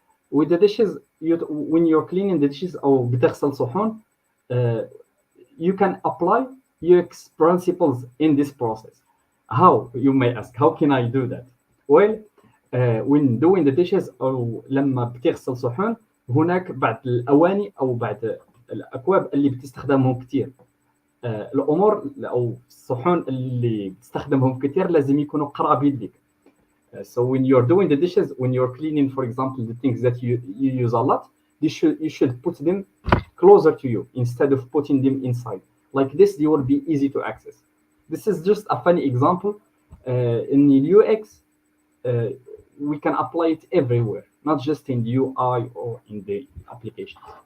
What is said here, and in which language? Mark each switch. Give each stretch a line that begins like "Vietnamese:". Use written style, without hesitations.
English: With the dishes, when you're cleaning the dishes
Arabic: أو بتغسل صحون,
English: you can apply UX principles in this process. How, you may ask, how can I do that? Well, when doing the dishes
Arabic: أو لما بتغسل صحون, هناك بعض الأواني أو بعض الأكواب اللي بتستخدمهم كتير. الأمور أو الصحون اللي بتستخدمهم كتير لازم يكونوا قراب يدك.
English: So when you're doing the dishes, when you're cleaning, for example, the things that you use a lot, you should put them closer to you instead of putting them inside. Like this, they will be easy to access. This is just a funny example. In the UX, we can apply it everywhere, not just in the UI or in the applications.